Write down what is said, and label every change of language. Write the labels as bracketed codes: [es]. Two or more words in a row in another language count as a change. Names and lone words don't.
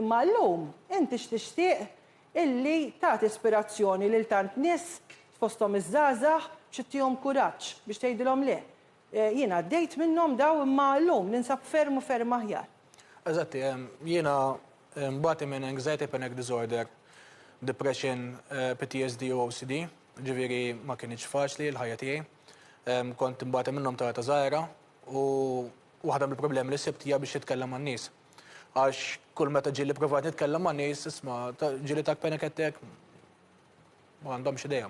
[mt] Imma llum inti x'tixtieq illi tagħti ispirazzjoni lil tant nies fosthom iż-żgħażagħ biex kuraġġ biex tgħidilhom le. Jiena għaddejt minnhom daw imma llum ninsab ferm u ferm aħjar. Eżatti, jiena mbagħad minn [en] anxiety panic disorder, depression, PTSD [mt] u OCD, ġifieri ma kienx faċli l-ħajja tiegħi. Kont imbagħad minnhom ta' żgħira u waħda mill-problemi li sibt hija biex jitkellem man-nies. Għax kull meta ġieli pprovat nitkellem man-nies, isma' ġieli tak [en] panic attack [mt] ma għandhomx idea.